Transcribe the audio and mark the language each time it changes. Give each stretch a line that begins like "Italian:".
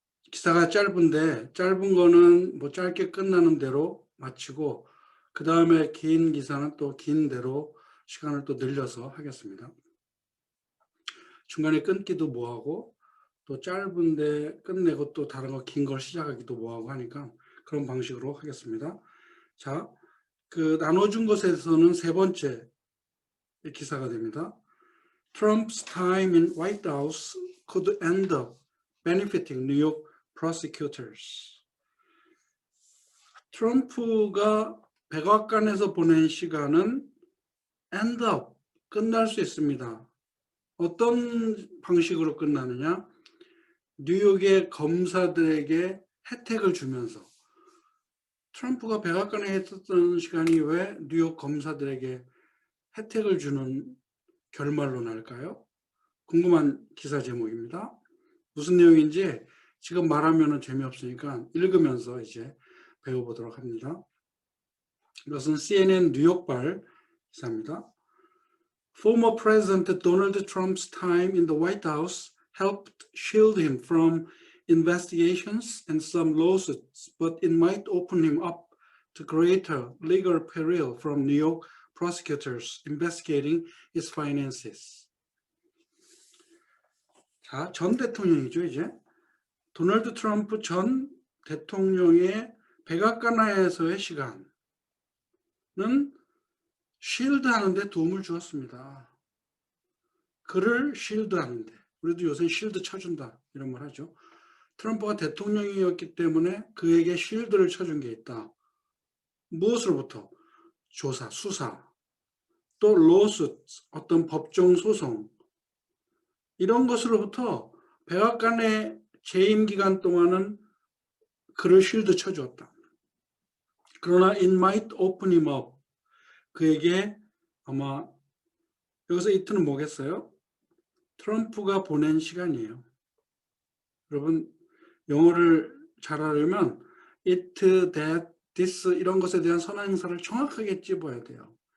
Korean: 기사가 짧은데 짧은 거는 뭐 짧게 끝나는 대로 마치고 그 다음에 긴 기사는 또 긴 대로 시간을 또 늘려서 하겠습니다. 중간에 끊기도 뭐하고 또 짧은데 끝내고 또 다른 거 긴 걸 시작하기도 뭐하고 하니까 그런 방식으로 하겠습니다. 자, 그 나눠준 것에서는 세 번째 기사가 됩니다.
English: Trump's time in White House could end up benefiting New York prosecutors.
Korean: 트럼프가 백악관에서 보낸 시간은 end up, 끝날 수 있습니다. 어떤 방식으로 끝나느냐? 뉴욕의 검사들에게 혜택을 주면서 트럼프가 백악관에 있었던 시간이 왜 뉴욕 검사들에게 혜택을 주는 결말로 날까요? 궁금한 기사 제목입니다. 무슨 내용인지 지금 말하면 재미없으니까 읽으면서 이제 배워보도록 합니다. 이것은 CNN 뉴욕발 기사입니다.
English: Former President Donald Trump's time in the White House helped shield him from investigations and some lawsuits, but it might open him up to greater legal peril from New York prosecutors investigating his finances.
Korean: 자, 전 대통령이죠, 이제. 도널드 트럼프 전 대통령의 백악관에서의 시간은 쉴드 하는데 도움을 주었습니다. 그를 쉴드 하는데, 우리도 요새 쉴드 쳐준다 이런 말 하죠. 트럼프가 대통령이었기 때문에 그에게 쉴드를 쳐준 게 있다. 무엇으로부터? 조사, 수사, 또 로스, 어떤 법정 소송 이런 것으로부터 백악관의 재임 기간 동안은 그를 쉴드 쳐주었다.
English: 그러나 it might open him up.
Korean: 그에게 아마 여기서 it는 뭐겠어요? 트럼프가 보낸 시간이에요. 여러분 영어를 잘하려면 it, that, this 이런 것에 대한 선행사를 정확하게 찝어야 돼요.